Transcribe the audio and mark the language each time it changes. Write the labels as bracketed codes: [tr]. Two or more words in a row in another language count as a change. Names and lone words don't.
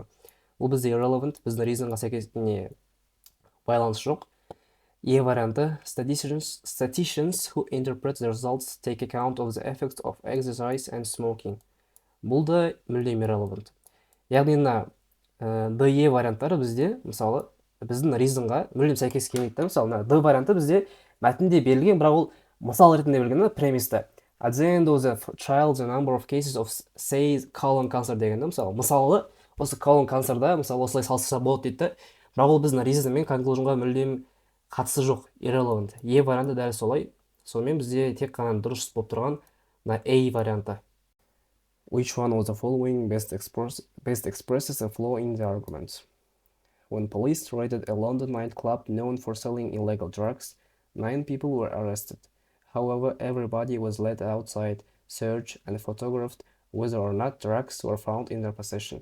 [kk] Бұл бізде irrelevant, біздің reasonға сәйкес байланыс жоқ. [en] E варианты statisticians who interpret the results take account of the effects of exercise and smoking. [kk] Бұл да мүлдем irrelevant. Яғни D варианттары бізде, мысалы, біздің reasonға мүлдем сәйкес келмейді. Мысалы, D варианты бізде мәтінде берілген, бірақ ол мысал ретінде берілген премисті. [en] At the end of the trial, the number of cases of, say, colon cancer [kk] дегенде, мысалы, осы [en] colon cancerда, [kk] мысалы, осылай салыстырса болады дейді. Бірақ ол біздің reason мен conclusionға мүлдем қатысы жоқ, irrelevant. E варианты дәл солай. Сонымен бізде тек қана дұрыс болып тұрған A варианты. [en] Which one of the following best expresses a flaw in the argument? When police raided a London nightclub known for selling illegal drugs, 9 people were arrested. However, everybody was led outside, searched, and photographed whether or not drugs were found in their possession.